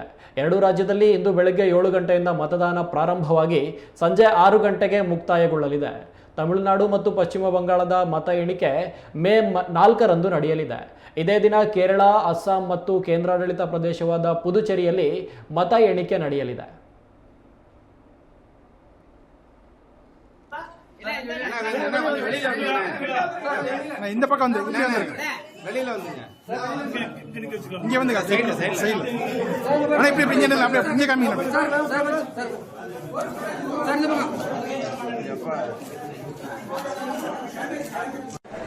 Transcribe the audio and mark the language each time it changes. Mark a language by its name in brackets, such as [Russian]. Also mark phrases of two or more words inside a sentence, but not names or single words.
[Kannada] ಎರಡೂ ರಾಜ್ಯದಲ್ಲಿ ಇಂದು ಬೆಳಗ್ಗೆ 7 ಗಂಟೆಯಿಂದ ಮತದಾನ ಪ್ರಾರಂಭವಾಗಿ ಸಂಜೆ 6 ಗಂಟೆಗೆ ಮುಕ್ತಾಯಗೊಳ್ಳಲಿದೆ. ತಮಿಳುನಾಡು ಮತ್ತು ಪಶ್ಚಿಮ ಬಂಗಾಳದ ಮತ ಎಣಿಕೆ ಮೇ 4ರಂದು ನಡೆಯಲಿದೆ. ಇದೇ ದಿನ ಕೇರಳ, ಅಸ್ಸಾಂ ಮತ್ತು ಕೇಂದ್ರಾಡಳಿತ ಪ್ರದೇಶವಾದ ಪುದುಚೇರಿಯಲ್ಲಿ ಮತ ಎಣಿಕೆ ನಡೆಯಲಿದೆ. [Tamil] இந்த பக்கம் வந்து வெளியில வந்துங்க இங்க வந்துங்க சைடுல சைடுல அண்ணா இப்படி இப்படி இங்க அப்படியே இங்க காமிங்க சார் இந்த பக்கம்